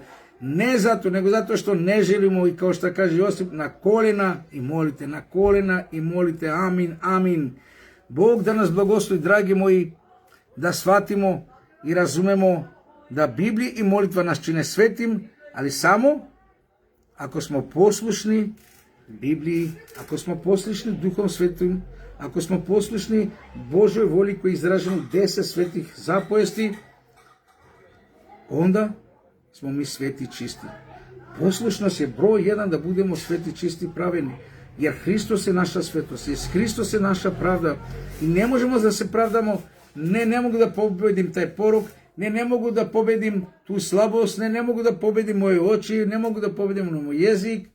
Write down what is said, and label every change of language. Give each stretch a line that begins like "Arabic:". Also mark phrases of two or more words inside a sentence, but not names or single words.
Serbian: Ne zato, nego zato što ne želimo i kao što kaže Josip, na kolena i molite, amin, amin. Bog da nas blagoslovi, dragi moji, da shvatimo i razumemo da Biblija i molitva nas čine svetim, ali samo ako smo poslušni Библии, ако смо послушни Духом Светим, ако смо послушни Божјoj воли кој е изражено 10 светих заповести, onda smo mi sveti i čisti. Poslušnost je broj 1 da budemo sveti, čisti i pravedni. Jer Hristos je naša svetost, jer Hristos je naša pravda. I ne možemo da se pravdamo, ne mogu da pobedim taj porok, ne mogu da pobedim tu slabost, ne mogu da pobedim moje oči, ne mogu da pobedim moj jezik.